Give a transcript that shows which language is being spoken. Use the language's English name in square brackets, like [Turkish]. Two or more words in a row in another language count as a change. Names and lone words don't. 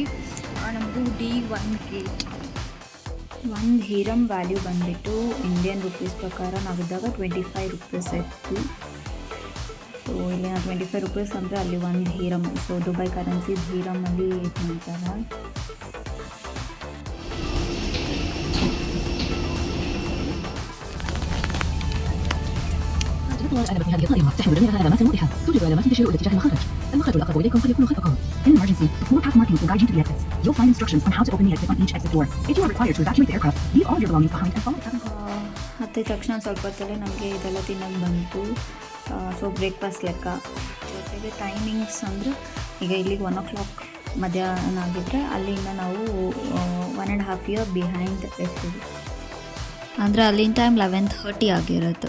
[Kannada] ನಮ್ಮದು D1 ಗೇಟ್. ಒಂದು ಹಿರಮ್ ವ್ಯಾಲ್ಯೂ ಬಂದುಬಿಟ್ಟು [English] Indian rupees [Kannada] ಪ್ರಕಾರ ನಾವಿದ್ದಾಗ 25 ರೂಪೀಸ್ ಇತ್ತು. ಸೊ ಇಲ್ಲಿ 25 ರೂಪೀಸ್ ಅಂದರೆ ಅಲ್ಲಿ ಒಂದು ಹಿರಮ್. ಸೊ ದುಬೈ ಕರೆನ್ಸಿ ಹಿರಮಲ್ಲಿ ಇದು ಮಾಡ್ತಾರೆ. [Arabic] الأغلب في هذه القائمة تحمل جميع العلامات المريحة. توجد علامات تشير إلى اتجاه المخرج. المخرج الأقرب إليكم قد يكون خلف قوم. [English] In an emergency, the floor path markings will guide you to the exits. You'll find instructions on how to open the exit on each exit door. If you are required to evacuate the aircraft, leave all of your belongings behind and follow the cabin. [Kannada] ಹತ್ತಿದ ತಕ್ಷಣ ಸ್ವಲ್ಪ ಹೊತ್ತಲ್ಲೇ ನಮಗೆ ಇದೆಲ್ಲ ತಿನ್ನೋದು ಬಂತು. [English] so breakfast [Kannada] ಲೆಕ್ಕ. ಜೊತೆಗೆ ಟೈಮಿಂಗ್ಸ್ ಅಂದರೆ ಈಗ ಇಲ್ಲಿಗೆ 1 o'clock ಮಧ್ಯಾಹ್ನ ಆಗಿದ್ದರೆ ಅಲ್ಲಿಂದ ನಾವು [English] 1.5 year behind [Kannada] ಇರ್ತೀವಿ. ಅಂದರೆ ಅಲ್ಲಿನ ಟೈಮ್ 11:30 ಆಗಿರುತ್ತೆ.